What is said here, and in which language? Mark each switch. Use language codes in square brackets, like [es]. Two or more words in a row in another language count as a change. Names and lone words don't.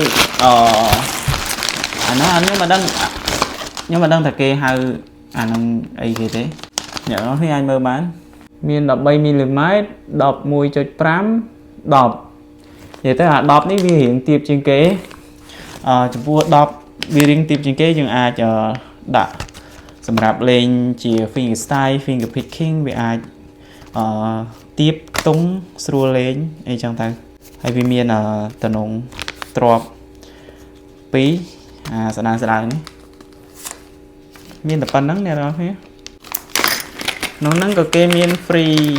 [km] អាហ្នឹងខ្ញុំមិនដឹងថាគេហៅអាហ្នឹងអីគេទេអ្នកនរគ្នាអាចមើលបានមាន13មី លីម៉ែត្រ 11.5 10និយាយទៅអា10នេះវារៀងទាបជាងគេចំ ពោះ10វារៀងទាបជាងគេយើងអាចដាក់សម្រាប់លេងជា [en] finger style finger picking [km] វាអាចទាបខ្ទង់ស្រួលលេងអីចឹងទៅហើយវាមានតំណងទ្រាប់2ស្ដើងនេះមានតែប៉ុណ្្នឹងអ្នកនរគ្នាក្នុងហ្នឹងក៏គេមាន free